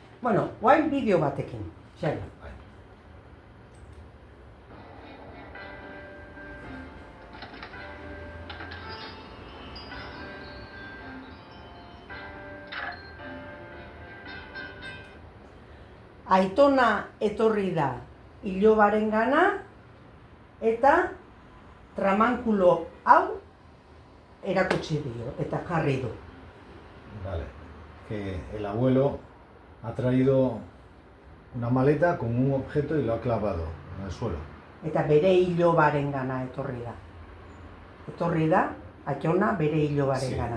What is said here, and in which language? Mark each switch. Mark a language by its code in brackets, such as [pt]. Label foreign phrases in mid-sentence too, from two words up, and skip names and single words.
[eu] Bueno, guain bideo batekin, xaila. Aitona etorri da ilobarengana eta tramankulo hau erakutsi dio eta jarri du. [es] Vale, que el abuelo ha traído una maleta con un objeto y lo ha clavado en el suelo. [eu] Eta bere ilobarengana etorri da. Etorri da, Aitona bere [es] Sí, [eu] ilobarengana.